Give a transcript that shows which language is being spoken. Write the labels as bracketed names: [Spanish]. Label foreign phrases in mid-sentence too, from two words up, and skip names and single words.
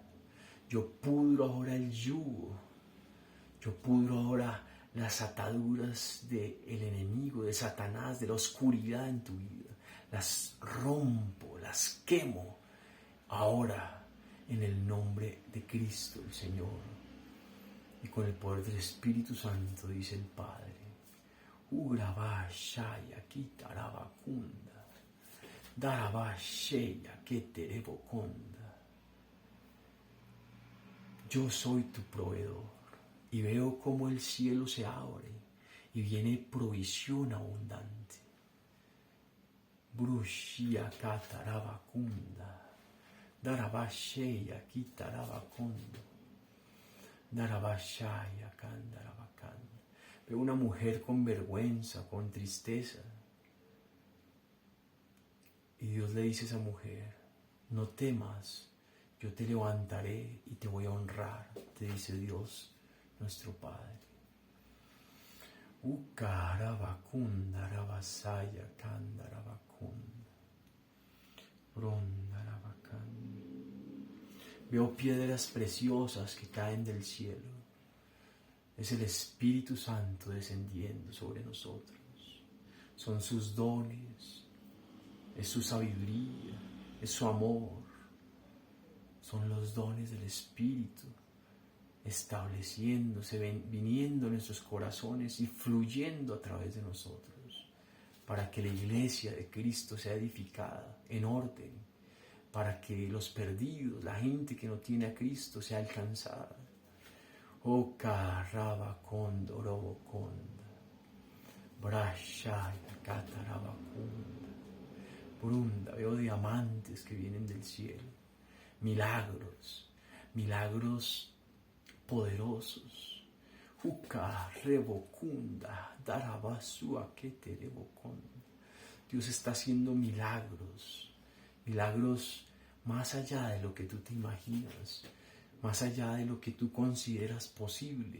[Spanish] Yo pudro ahora el yugo, yo pudro ahora las ataduras del enemigo, de Satanás, de la oscuridad en tu vida. Las rompo, las quemo ahora en el nombre de Cristo el Señor. Y con el poder del Espíritu Santo, dice el Padre. Urabashaya kitarabakunda. Darabasheya keterebokonda. Yo soy tu proveedor. Y veo cómo el cielo se abre y viene provisión abundante. Brushia katarabakunda, darabasheya kitarabakondo, darabashaya kandarabakanda. Veo una mujer con vergüenza, con tristeza. Y Dios le dice a esa mujer, no temas, yo te levantaré y te voy a honrar, te dice Dios nuestro Padre. Ukarabakunda rabasaya kandarabakunda. Brondarabakanda. Veo piedras preciosas que caen del cielo. Es el Espíritu Santo descendiendo sobre nosotros. Son sus dones, es su sabiduría, es su amor. Son los dones del Espíritu estableciéndose, viniendo en nuestros corazones y fluyendo a través de nosotros, para que la iglesia de Cristo sea edificada en orden, para que los perdidos, la gente que no tiene a Cristo, sea alcanzada. O karaba kondorobo konda, brashaya katarabakunda, brunda. Veo diamantes que vienen del cielo, milagros, milagros poderosos. Uka rebokunda, darabasua que te rebokonda. Dios está haciendo milagros, milagros más allá de lo que tú te imaginas, más allá de lo que tú consideras posible.